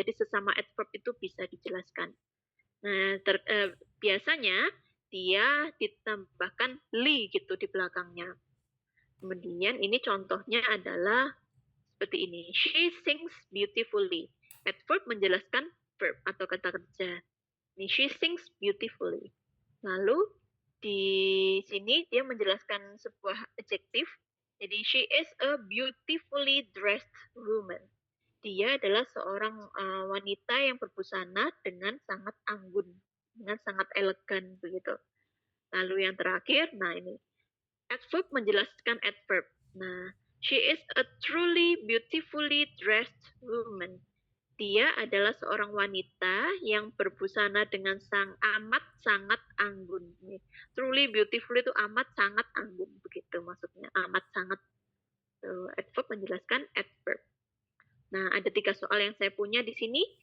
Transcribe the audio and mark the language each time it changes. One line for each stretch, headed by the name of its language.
Indonesian: Jadi sesama adverb itu bisa dijelaskan. Nah, biasanya dia ditambahkan li gitu di belakangnya. Kemudian ini contohnya adalah seperti ini.
English: She sings beautifully.
Indonesian: Adverb menjelaskan verb atau kata kerja. Ini
English: she sings beautifully.
Indonesian: Lalu di sini dia menjelaskan sebuah adjective.
English: Jadi she is a beautifully dressed woman.
Indonesian: Dia adalah seorang wanita yang berbusana dengan sangat anggun, dengan sangat elegan begitu. Lalu yang terakhir, nah ini adverb menjelaskan adverb.
English: Nah, she is a truly beautifully dressed woman.
Indonesian: Dia adalah seorang wanita yang berbusana dengan amat sangat anggun.
English: Truly beautiful
Indonesian: itu amat sangat anggun, begitu maksudnya. Amat sangat. Adverb menjelaskan adverb. Nah, ada 3 soal yang saya punya di sini.